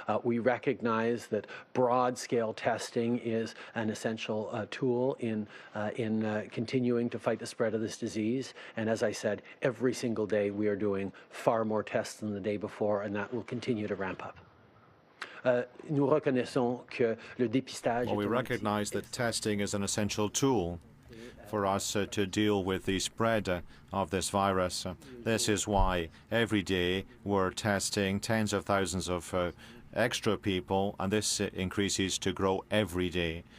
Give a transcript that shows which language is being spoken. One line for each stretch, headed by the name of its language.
English: We recognize that broad-scale testing is an essential tool in continuing to fight the spread of this disease. And as I said, every single day we are doing far more tests than the day before, and that will continue to ramp up.
French: Nous reconnaissons que le dépistage.
English: Well, we recognize that testing is an essential tool for us to deal with the spread of this virus. This is why every day we're testing tens of thousands of extra people, and this increases to grow every day.